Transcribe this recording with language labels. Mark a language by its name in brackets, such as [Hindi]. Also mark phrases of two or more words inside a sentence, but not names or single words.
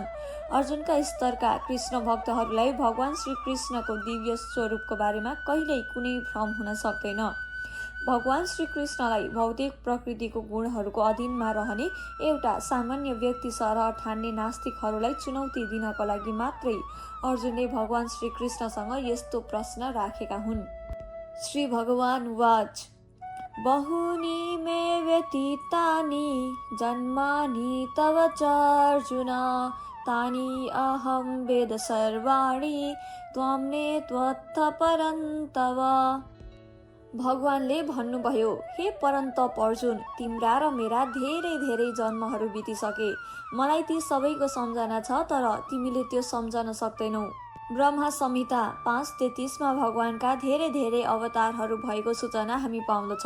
[Nepali] अर्जुनका स्तरका कृष्ण भक्तहरूलाई भगवान श्रीकृष्णको दिव्य स्वरूपको बारेमा कहिल्यै कुनै भ्रम हुन सक्दैन। भगवान श्रीकृष्णलाई भौतिक प्रकृतिको गुणहरूको अधीनमा रहने एउटा सामान्य व्यक्ति सरह ठान्ने नास्तिकहरूलाई चुनौती दिनको लागि मात्रै अर्जुनले भगवान श्रीकृष्णसँग यस्तो प्रश्न राखेका हुन्। [Sanskrit] श्री भगवान उवाच बहुनी मे व्यतीतानि जन्मानि तव च अर्जुन तानि अहं वेद सर्वाणि त्वं नेत्वत्थ परन्तप। [Nepali] भगवानले भन्नुभयो, हे परन्तप अर्जुन, तिम्रा र मेरा धेरै धेरै जन्महरू बितिसके। मलाई ती सबैको सम्झना छ, तर तिमीले त्यो सम्झन सक्दैनौ। ब्रह्मा संहिता 5:33 भगवानका धेरै धेरै अवतारहरू भएको सूचना हामी पाउँदछौँ।